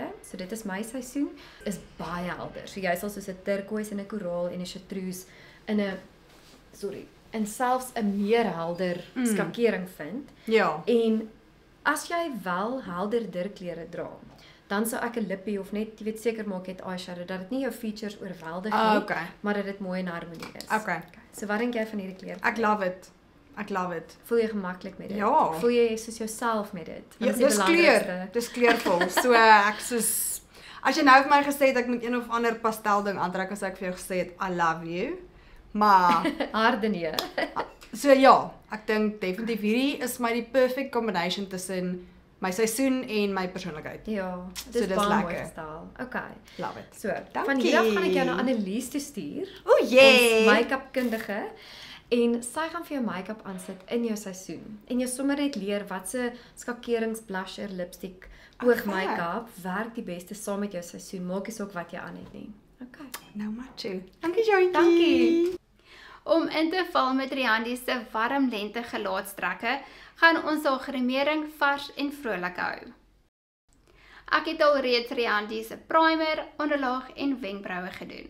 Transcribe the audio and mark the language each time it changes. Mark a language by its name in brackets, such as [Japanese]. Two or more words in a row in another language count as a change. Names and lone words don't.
[Afrikaans] So dit is my seisoen, is baie helder. So jy sal soos 'n turquoise en 'n koraal en 'n chartreuse in selfs 'n meer helder skakering vind. Ja. En as jy wel helderder klere dra, dan sou ek 'n lippie of net, jy weet, seker maak jy het eyeshadow dat dit nie jou features oorweldig nie, maar dat dit mooi in harmonie is. Okay. So wat dink jy van hierdie klere? Ek [English] love it. [Afrikaans] Ek [English] love it. [Afrikaans] Voel jy gemaklik met dit? Ja. Voel jy soos jouself met dit? Ja, dis kleur. Dis kleurvol. So ek soos as jy nou vir my gesê het ek moet een of ander pastel ding aantrek, as ek vir jou gesê het [English] I love you. [Afrikaans] Maar harde nee. So ja, ek dink definitief hierdie is my die [English] perfect combination [Afrikaans] tussen my seisoen en my persoonlikheid. Ja, dis baie mooi gestel. Okay. [English] Love it. [Afrikaans] So, van hier af gaan ek jou na Annelies toe stuur. O, jee. Ons make-up kundige. En sy gaan vir jou make-up aansit in jou seisoen. En jy sommer net leer watse skakerings, [English] blusher, lipstick, [Afrikaans] oog make-up werk die beste saam met jou seisoen. Maak nie saak wat jy aan het nie. Okay. Nou macho. Dankie Jontjie. Dankie. Om in te val met Riandi se warm lente gelaatstrekke, gaan ons haar gremering vars en vrolik hou. Ek het al reeds Riandi se primer, onderlaag en wenkbroue gedoen.